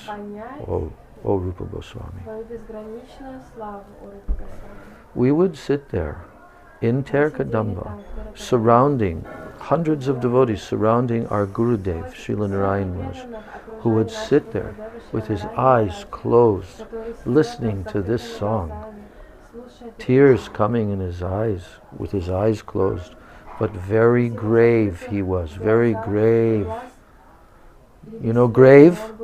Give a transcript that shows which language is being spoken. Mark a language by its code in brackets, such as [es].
[ru] понять [en] O Rupa Goswami. [ru] твою безграничную славу, о Рупа Госвами. [en] We would sit there in [ru] Мы сидели там, [en] Terkadamba, [ru] в Теркадамбе, [en] surrounding hundreds of devotees surrounding our Gurudev, Srila Narayan Maharaj, who would sit there with his eyes closed, listening to this song, tears coming in his eyes, with his eyes closed, but very grave he was, very grave. You know grave?